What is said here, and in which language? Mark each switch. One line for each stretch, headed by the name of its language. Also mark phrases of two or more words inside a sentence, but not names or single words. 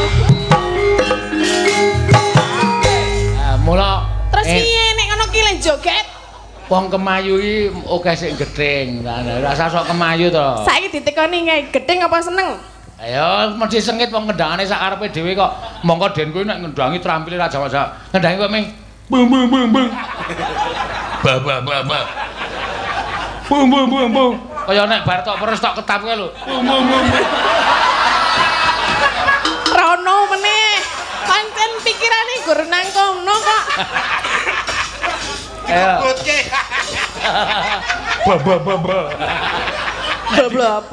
Javanese: Mula Terus piye nek ngono ki le joget? wong kemayu iki akeh sing gedeng. Rasa sok kemayu to. Saiki ditekoni kae gedeng apa seneng? Ayo mesti sengit wong ngendhangane sak karepe dhewe kok. Mongko den kuwi nek ngendhangi trampile ra jawa-jawa. Ngendhangi kok ming bung bung bung bung. Ba ba ba ba. Bung bung bung bung. Kaya nek bar tok peres tok ketap kae lho. Bung bung bung. Rono meneh. Pancen pikirane gur nang kono kok. Ayo. Ba ba ba ba. Bla apa?